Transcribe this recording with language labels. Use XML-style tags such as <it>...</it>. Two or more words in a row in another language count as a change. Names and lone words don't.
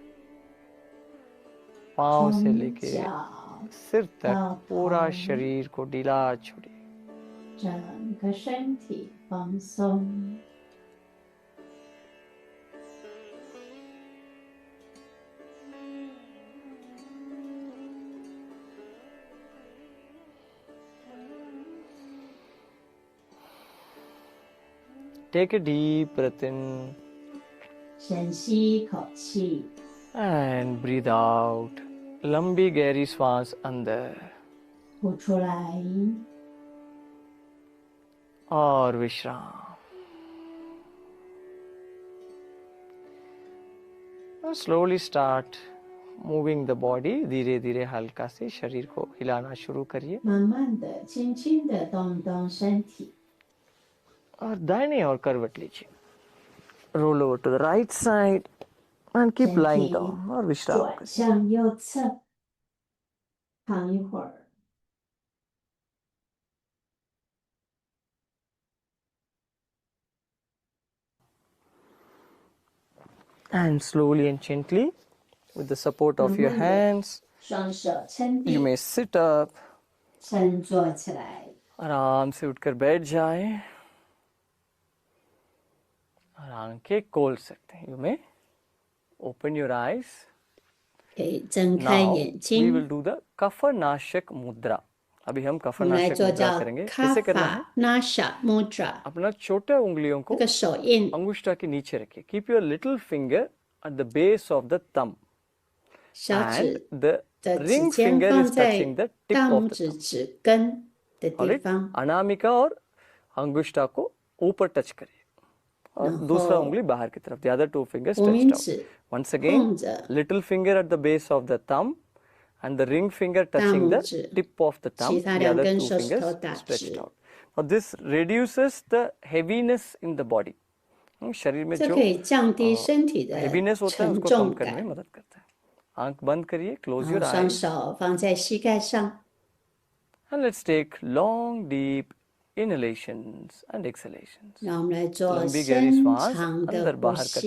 <hi>पाँव से</hi> <zh>从</zh> <hi>लेके</hi> <zh>脚</zh> <hi>सिर तक</hi> <zh>到</zh> <hi>पूरा</hi> <zh>头，</zh> <hi>शरीर को ढीला छोड़िए.</hi> <zh>整个身体放松。</zh> <en>Take a deep breath in</en> <zh>深吸一口气，</zh> <en>and breathe out.</en> <hi>लंबी गहरी श्वास अंदर</hi> <zh>呼出来，</zh> <hi>और विश्राम.</hi> <en>Now slowly start moving the body.</en> <hi>धीरे धीरे हल्का से शरीर को हिलाना शुरू करिए</hi> <zh>慢慢的、轻轻的动动身体。</zh> <hi>और दाहिने ओर करवट लीजिए.</hi> <en>Roll over to the right side and keep</en> <zh>身</zh> <en>lying</en> <zh>体</zh> <hi>down और विश्राम</hi> <zh>转</zh> <hi>करिए.</hi> <zh>向右侧，躺一会儿。</zh> <en>And slowly and gently, with the support of your</en> <zh>慢慢地</zh> <en>hands,</en> <zh>双手撑</zh> <en>you</en> <zh>地，</zh> <en>may sit up.</en> <zh>撑坐起来，</zh> <hi>आराम से उठकर बैठ जाएं और आंखें खोल सकते हैं.</hi> <en>You may open your eyes.</en> <zh>可以睁开</zh> <en>Now</en> <zh>眼</zh> <en>we</en> <zh>睛。</zh> <en>will do the</en> <hi>कफनाशक मुद्रा. अभी हम</hi> <zh>我们来</zh> <hi>कफनाशक</hi> <zh>做</zh> <hi>मुद्रा</hi> <zh>叫</zh> <hi>करेंगे.</hi> <zh>卡</zh> <hi>कैसे करना है?</hi> <zh>法拉萨 mudra，</zh> <hi>अपना छोटे उंगलियों</hi> <zh>这</zh> <hi>को</hi> <zh>个手印</zh> <hi>अंगुष्ठा के नीचे रखिए.</hi> <en>Keep your little finger at the base of the thumb,</en> <zh>小</zh> <en>and</en> <zh>指</zh> <en>the</en> <zh>的指</zh> <en>ring</en> <zh>尖</zh> <en>finger</en> <zh>放</zh> <en>is</en> <zh>在</zh> <en>touching the tip</en> <zh>大</zh> <en>of</en> <zh>拇</zh> <en>the</en> <zh>指</zh> <en>thumb.</en> <zh>指根的</zh> <hi>और</hi> <zh>地</zh> <hi>एक</hi> <zh>方，</zh> <hi>अनामिका और अंगुष्ठा को ऊपर टच करिए और</hi> <zh>然后</zh> <hi>दूसरा उंगली बाहर की तरफ.</hi> <en>The other two fingers</en> <zh>无</zh> <en>touched</en> <zh>名</zh> <en>out.</en> <zh>指</zh> <en>Once again,</en> <zh>碰着</zh> <en>little finger at the base of the thumb and the ring finger</en> <zh>大</zh> <en>touching</en> <zh>拇</zh> <en>the</en> <zh>指，</zh> <en>tip of the thumb.</en> <zh>其他</zh> <en>The</en> <zh>两</zh> <en>other</en> <zh>根</zh> <en>two</en> <zh>手指头</zh> <en>fingers</en> <zh>打</zh> <en>stretched</en> <zh>直，</zh> <en>out. Now this reduces the heaviness in the body.</en> <hi>शरीर में</hi> <zh>这</zh> <hi>जो</hi> <zh>可以降低身体的</zh> <hi>heaviness होता है</hi> <zh>沉</zh> <hi>उसको कम</hi> <zh>重</zh> <hi>करने में</hi> <zh>感。</zh> <hi>मदद करता है. आंख बंद करिए,</hi> <en>close</en> <zh>然</zh> <en>your</en> <zh>后双</zh> <en>eyes,</en> <zh>手放在膝盖上，</zh> <en>and let's take long deep inhalations and exhalations.</en> <zh>让我们来做</zh> <hi>लंबी गहरी</hi> <zh>深</zh> <hi>श्वास</hi> <zh>长的</zh> <hi>अंदर</hi> <zh>呼</zh> <hi>बाहर करते</hi>